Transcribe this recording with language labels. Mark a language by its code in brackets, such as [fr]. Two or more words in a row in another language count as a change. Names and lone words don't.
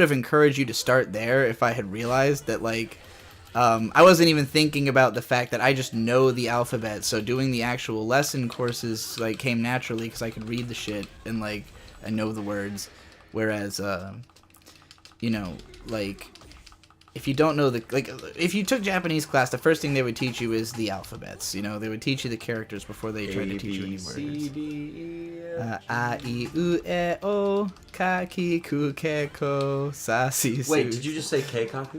[en] have encouraged you to start there if I had realized that like I wasn't even thinking about the fact that I just know the alphabet, so doing the actual lesson courses like came naturally because I could read the shit and like I know the words, whereas you know, like, if you don't know if you took Japanese class, the first thing they would teach you is the alphabets. You know, they would teach you the characters before they tried to teach you any words. [ja] A, I, U, E, O, Ka, Ki, Ku, Ke, Ko, Sa, Si, Su. [en] Wait, did you just say Keikaku?